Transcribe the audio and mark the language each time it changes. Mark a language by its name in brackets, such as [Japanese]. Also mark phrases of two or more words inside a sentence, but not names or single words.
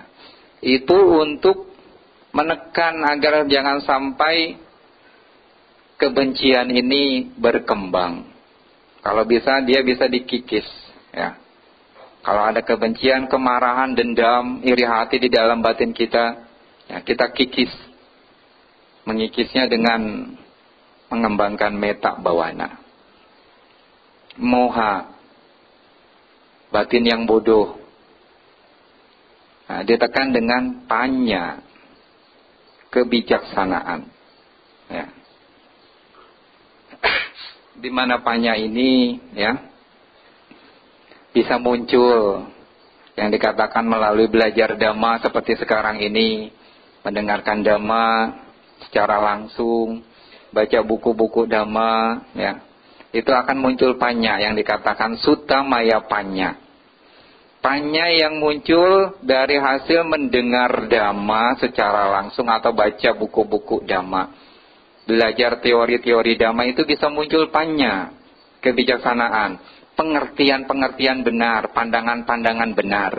[Indonesian] Itu untuk menekan agar jangan sampai kebencian ini berkembang. Kalau bisa, dia bisa dikikis. Ya. Kalau ada kebencian, kemarahan, dendam, iri hati di dalam batin kita, ya, kita kikis. Mengikisnya dengan mengembangkan [Pali] metta bawana. [Indonesian] Moha, batin yang bodoh. Nah, ditekan dengan panya, kebijaksanaan. Ya. Di mana panya ini, ya, bisa muncul yang dikatakan melalui belajar dhamma seperti sekarang ini, mendengarkan dhamma secara langsung, baca buku-buku dhamma, ya, itu akan muncul panya yang dikatakan [Pali] sutta maya panya. [Indonesian] Panya yang muncul dari hasil mendengar dhamma secara langsung atau baca buku-buku dhamma. Belajar teori-teori dhamma itu bisa muncul panya, kebijaksanaan, pengertian-pengertian benar, pandangan-pandangan benar.